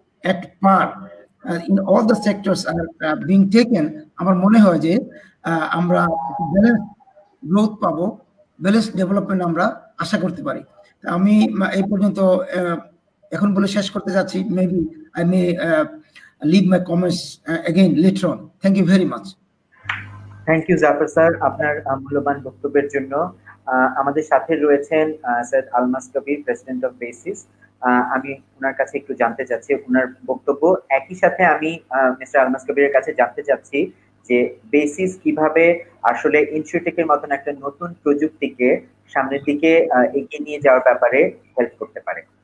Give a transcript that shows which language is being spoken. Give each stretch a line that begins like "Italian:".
English: at par in all the sectors are being taken,
Bangla: আমার মনে হয় যে আমরা ব্যালেন্স গ্রোথ পাবো, ব্যালেন্স ডেভেলপমেন্ট আমরা আশা করতে পারি। আমি এই পর্যন্ত এখন বলে শেষ করতে যাচ্ছি।
English: Maybe I may leave my comments again later on. Thank you very much. Thank you
Bangla: Zafar sir আপনার মূল্যবান বক্তব্যের জন্য। আমাদের সাথে রয়েছেন sir Almas Kabir, president of basis. আমি ওনার কাছে একটু জানতে চাচ্ছি ওনার বক্তব্য। একই সাথে আমি মিস্টার আলমাস কবিরের কাছে জানতে চাচ্ছি যে বেসিস কিভাবে আসলে ইনসিওটেকের মতন একটা নতুন প্রযুক্তিকে সামনের দিকে এগিয়ে নিয়ে যাওয়ার ব্যাপারে হেল্প করতে পারে।